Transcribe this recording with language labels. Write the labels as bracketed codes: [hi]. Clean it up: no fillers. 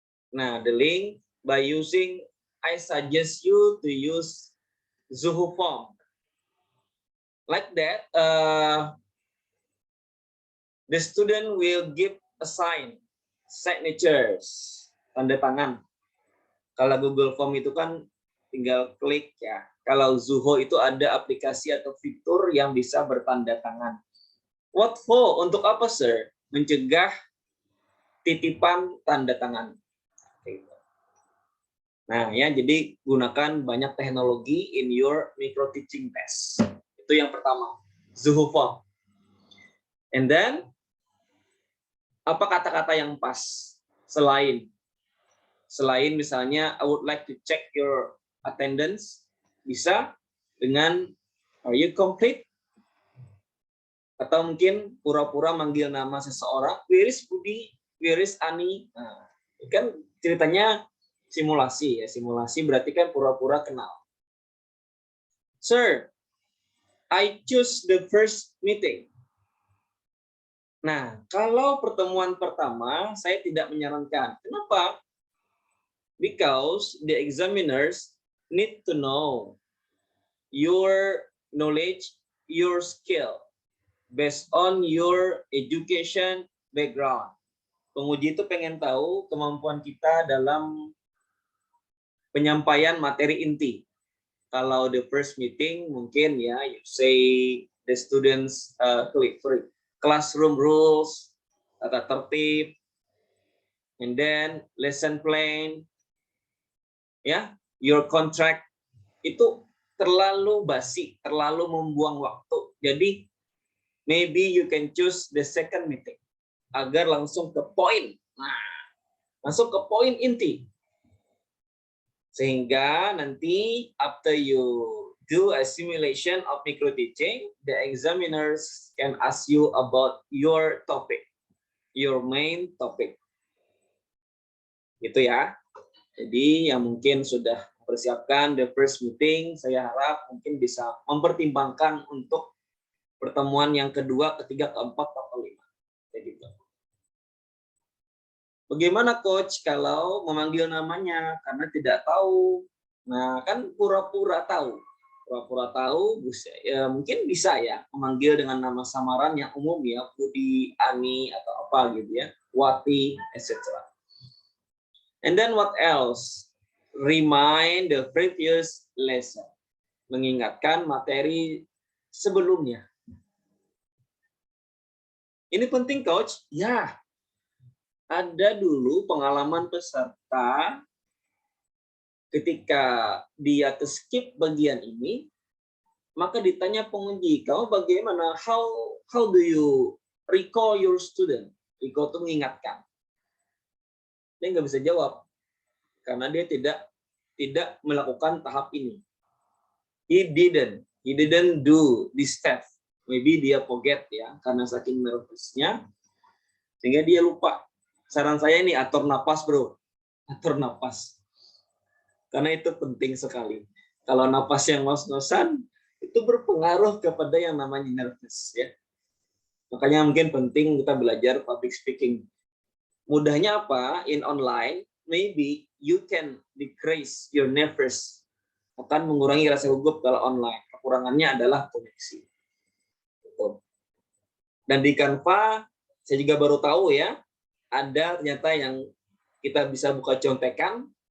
[en] Nah, the link by using, I suggest you to use Zoho form. Like that, the student will give a sign, signatures, [id] tanda tangan. Kalau Google Form itu kan tinggal klik ya. Kalau Zoho itu ada aplikasi atau fitur yang bisa bertanda tangan. [en] What for? [id] Untuk apa, sir? Mencegah titipan tanda tangan. Nah, ya, jadi gunakan banyak teknologi [en] in your micro teaching test. [id] Itu yang pertama, [en] Zoho Form. And then, [id] apa kata-kata yang pas selain misalnya [en] I would like to check your attendance, [id] bisa dengan [en] are you complete? [id] Atau mungkin pura-pura manggil nama seseorang, [en] where is Budi, where is Ani? [id] Nah, kan ceritanya simulasi ya, simulasi berarti kan pura-pura kenal. [en] Sir, I choose the first meeting. [id] Nah, kalau pertemuan pertama saya tidak menyarankan. Kenapa? [en] Because the examiners need to know your knowledge, your skill based on your education background. [id] Penguji itu pengen tahu kemampuan kita dalam penyampaian materi inti. Kalau [en] the first meeting [id] mungkin ya, [en] you say the students classroom rules, [id] tata tertib, [en] and then lesson plan, ya, your contract, [id] itu terlalu basi, terlalu membuang waktu. Jadi [en] maybe you can choose the second meeting [id] agar langsung ke poin. Nah, langsung ke poin inti. Sehingga nanti [en] after you do a simulation of micro teaching, the examiners can ask you about your topic, your main topic. [id] Gitu ya. Jadi yang mungkin sudah mempersiapkan [en] the first meeting, [id] saya harap mungkin bisa mempertimbangkan untuk pertemuan yang kedua, ketiga, keempat, atau kelima. Kayak gitu. Bagaimana coach kalau memanggil namanya karena tidak tahu? Nah, kan pura-pura tahu. Pura-pura tahu, ya, mungkin bisa ya memanggil dengan nama samaran yang umum ya, Budi, Ani, atau apa gitu ya, Wati, etc. [en] And then what else? Remind the previous lesson. [id] Mengingatkan materi sebelumnya. Ini penting coach? Ya. Ada dulu pengalaman peserta ketika dia skip bagian ini, maka ditanya penguji, kamu bagaimana? [en] How do you recall your student? [id] Recall itu mengingatkan. Dia nggak bisa jawab karena dia tidak melakukan tahap ini. [en] He didn't do this step. Maybe [id] dia [en] forget [id] ya karena saking nervousnya sehingga dia lupa. Saran saya ini atur napas, bro. Atur napas. Karena itu penting sekali. Kalau napas yang ngos-ngosan, itu berpengaruh kepada yang namanya nervous. Ya. Makanya mungkin penting kita belajar public speaking. Mudahnya apa? [en] In online, maybe you can decrease your nervous. [id] Akan mengurangi rasa gugup kalau online. Kekurangannya adalah koneksi. Dan di Canva, saya juga baru tahu ya, ada ternyata yang kita bisa buka contekan.